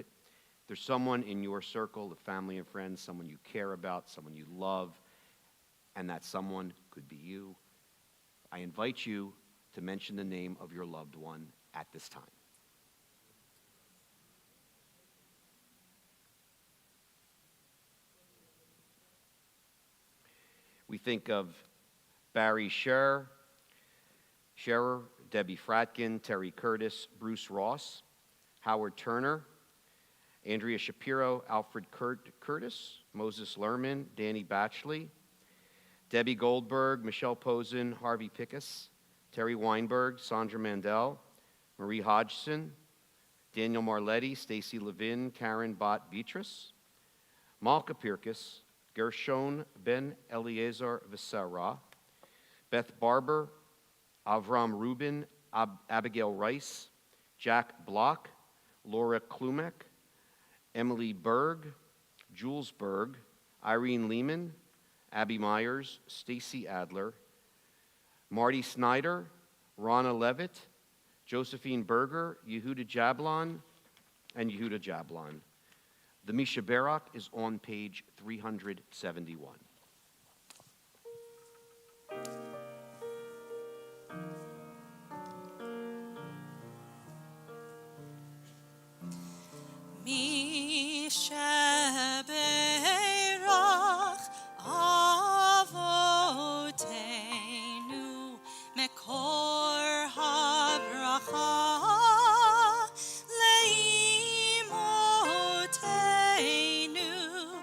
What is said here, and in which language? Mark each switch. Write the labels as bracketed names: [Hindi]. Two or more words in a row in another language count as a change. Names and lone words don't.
[English] There's someone in your circle of family and friends, someone you care about, someone you love, and that someone could be you. I invite you to mention the name of your loved one at this time. We think of Barry Scherer, Debbie Fratkin, Terry Curtis, Bruce Ross, Howard Turner, Andrea Shapiro, Alfred Curtis, Moses Lerman, Danny Batchley, Debbie Goldberg, Michelle Posen, Harvey Pickus, Terry Weinberg, Sandra Mandel, Marie Hodgson, Daniel Marletti, Stacy Levin, Karen Bott Beatrice, Malka Pirkis, Gershon Ben Eliezer Visera, Beth Barber, Avram Rubin, Abigail Rice, Jack Block, Laura Klumek, Emily Berg, Jules Berg, Irene Lehman, Abby Myers, Stacy Adler, Marty Snyder, Rana Levitt, Josephine Berger, Yehuda Jablon, and Yehuda Jablon. The Misha Barak is on page 371. [Hebrew] מי שברך אבותינו מקור הברכה לאמותינו.